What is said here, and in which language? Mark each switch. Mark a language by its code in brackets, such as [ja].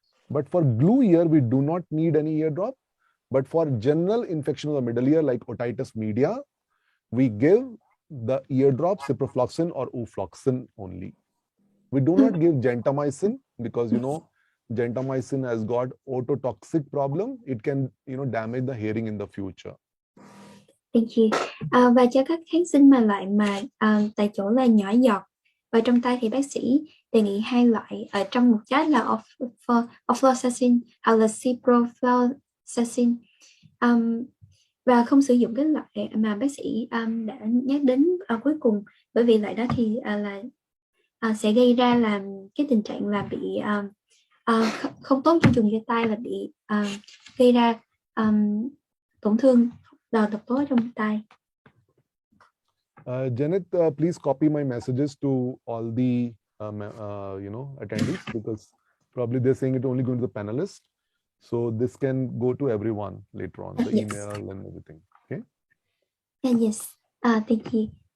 [en] But for glue ear, we do not need any eardrop. But for general infection of the middle ear like otitis media, we give the eardrop ciprofloxacin or ufloxacin only. We do not give gentamicin because gentamicin has got ototoxic problem. It can damage the hearing in the future. Thank you. [vi] Và cho các kháng sinh mà loại tại chỗ là nhỏ giọt và trong tay thì bác sĩ đề nghị 2 loại ở trong một chát là ofloxacin hoặc là ciprofloxacin, và không sử dụng cái loại mà bác sĩ đã nhắc đến cuối cùng, bởi vì loại đó thì sẽ gây ra làm cái tình trạng là bị không tốt cho vùng tai, và bị gây ra tổn thương độc tố trong tai. [en] Janet, please copy my messages to all the attendees, because probably they're saying it only going to the panelists. So this can go to everyone later on, the yes. email and everything. Okay. Yes. Thank you.